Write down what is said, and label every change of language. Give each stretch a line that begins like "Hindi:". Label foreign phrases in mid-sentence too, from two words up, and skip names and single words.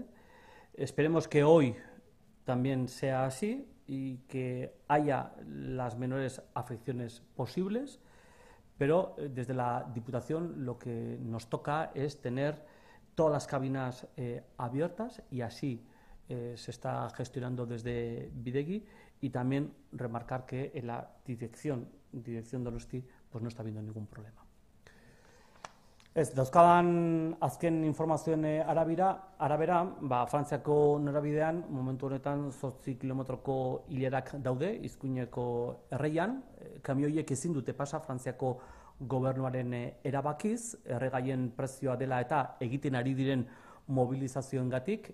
Spanish: Esperemos que hoy también sea así y que haya las menores afecciones posibles, pero desde la Diputación lo que nos toca es tener todas las cabinas abiertas y así se está gestionando desde Bidegi, y también remarcar que en la dirección Donosti pues no está habiendo ningún problema.
Basque: Ez, dauzkadan azken informazioen arabera, Frantziako norabidean momentu honetan 8 kilometroko hilerak daude Izkuineko erreian. Kamioiek ezin dute pasa Frantziako gobernuaren erabakiz, erregaien prezioa dela eta egiten ari diren mobilizazioengatik.